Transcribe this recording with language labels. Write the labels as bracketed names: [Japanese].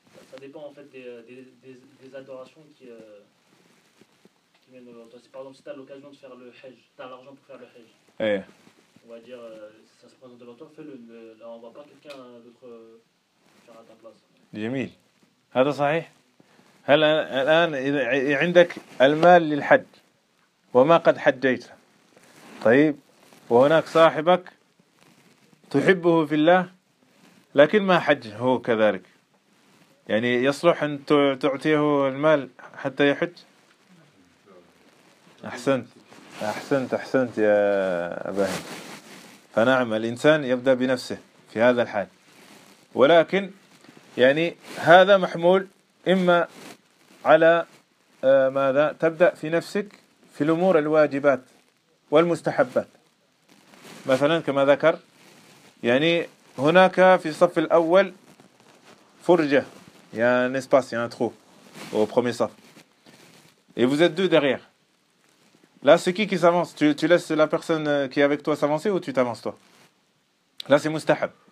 [French] Ça dépend en fait des adorations qui viennent devant toi. Par exemple, si tu as l'occasion de faire le hajj, tu as l'argent pour faire le hajj. Ouais. On va dire, si ça se présente devant toi, fais-le. Là, on ne voit pas quelqu'un d'autre faire à ta place. Jamil, c'est vrai ? [Arabic] هل الآن عندك المال للحج وما قد حجيت؟ طيب، وهناك صاحبك تحبه في الله لكن ما حج هو كذلك، يعني يصلح أن تعطيه المال حتى يحج؟ أحسنت أحسنت أحسنت يا أباهي. فنعم الإنسان يبدأ بنفسه في هذا الحال، ولكن يعني هذا محمول إما على ماذا تبدأ في نفسك في الأمور الواجبات والمستحبات. مثلا كما ذكر يعني هناك في الصف الأول فرجة يا نسباس يا نترو au premier صف et vous êtes deux derrière là, c'est qui s'avance? [French] Tu laisses la personne qui est avec toi s'avancer ou tu t'avances toi? Là c'est مستحب.